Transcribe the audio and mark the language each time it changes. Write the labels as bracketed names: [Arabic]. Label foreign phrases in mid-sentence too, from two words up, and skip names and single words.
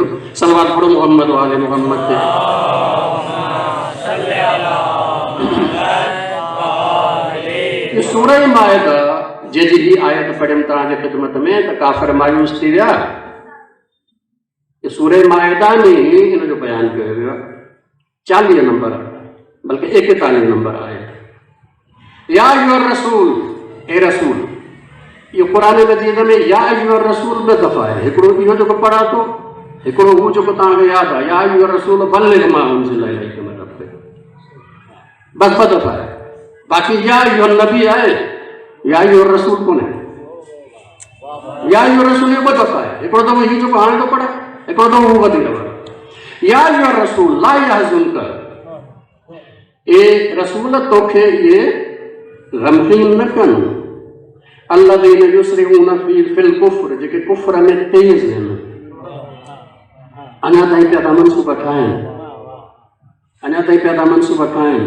[Sindhi] सलवात पढ़ो मोहम्मद वाले मोहम्मद ते। सूरह माइदा जंहिंजी ही आयत पढ़ियमि तव्हांजे ख़िदमत में त काफ़िर मायूस थी विया, सूरह माइदा में ही हिन जो बयानु कयो वियो आहे। 40 नंबर बल्कि 41 नंबर आहे। [Arabic] يا أيها الرسول, ए रसूल। [Sindhi] इहो क़ुर मजीद में [Arabic] يا أيها الرسول [Sindhi] 2 दफ़ा आहे। हिकिड़ो इहो जेको पढ़ा थो, हिकिड़ो हू जेको तव्हांखे यादि आहे, [Arabic] يا أيها الرسول بلغ ما أنزل إليك من ربك, [Sindhi] बस 2 दफ़ा आहे। बाक़ी [Arabic] يا أيها النبي [Sindhi] आहे, [Arabic] يا أيها الرسول [Sindhi] कोन्हे। [Arabic] يا أيها الرسول [Sindhi] 2 दफ़ा आहे। हिकिड़ो दफ़ो हीउ जेको हाणे थो पढ़े, हिकिड़ो दफ़ो हू वधीक पढ़े। [Arabic] يا أيها الرسول لا يحزنك, [Sindhi] ए रसूल तोखे इहे गमगीन न कनि, [Arabic] الذين يسارعون في الكفر, [Sindhi] जेके कुफ्र में तेज आहिनि, अञा ताईं पिया था मनसूबा ठाहिनि, अञा ताईं पिया था मनसूबा ठाहिनि।